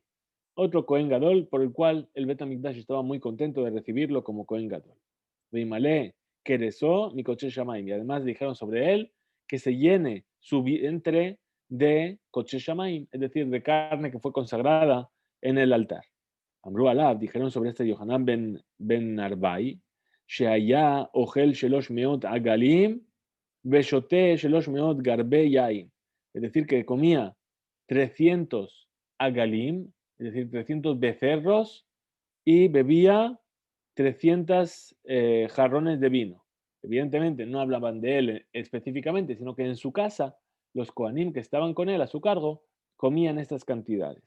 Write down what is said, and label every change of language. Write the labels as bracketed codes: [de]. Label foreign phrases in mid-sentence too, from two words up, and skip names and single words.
[es] Otro [he] כהן גדול [es] por el cual el [he] בית המקדש [es] estaba muy contento de recibirlo como [he] כהן גדול. וימלא כריסו מקדשי שמים. [es] Y además dijeron sobre él que se llene su vientre de [he] קדשי שמים, [es] es decir, de carne que fue consagrada en el altar. [he] אמרו עליו, [es] dijeron sobre este [he] Yohanan ben Narbai, שהיה אוכל שלש מאות עגלים ושותה שלש מאות גרבי יין. [es] Es decir, que comía 300 agalim, es decir, 300 becerros, y bebía 300 jarrones de vino. Evidentemente no hablaban de él específicamente, sino que en su casa los kohanim que estaban con él a su cargo comían estas cantidades.